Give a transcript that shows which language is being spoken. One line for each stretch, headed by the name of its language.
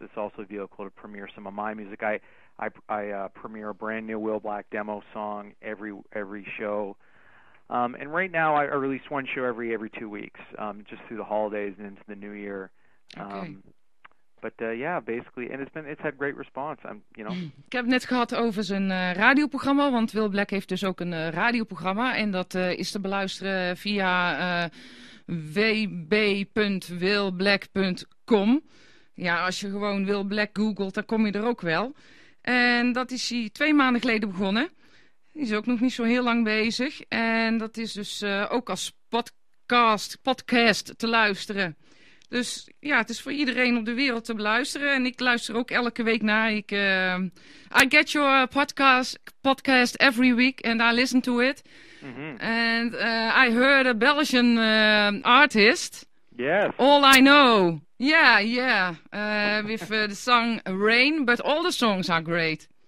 English: It's also a vehicle to premiere some of my music. I premiere a brand new Will Black demo song every show. And right now I release one show every 2 weeks, just through the holidays and into the new year. Okay. Basically, and it's had great response.
Dutch: Ik heb het net gehad over zijn radioprogramma, want Will Black heeft dus ook een radioprogramma. En dat is te beluisteren via wb.willblack.com. Ja, als je gewoon Will Black googelt, dan kom je er ook wel. En dat is hij 2 maanden geleden begonnen. Die is ook nog niet zo heel lang bezig. En dat is dus ook als podcast te luisteren. Dus ja, het is voor iedereen op de wereld te beluisteren. En ik luister ook elke week naar.
English: I get your podcast every week and I listen to it. And I heard a Belgian artist. Yes. All I Know. Yeah. With the song Rain, but all the songs are great.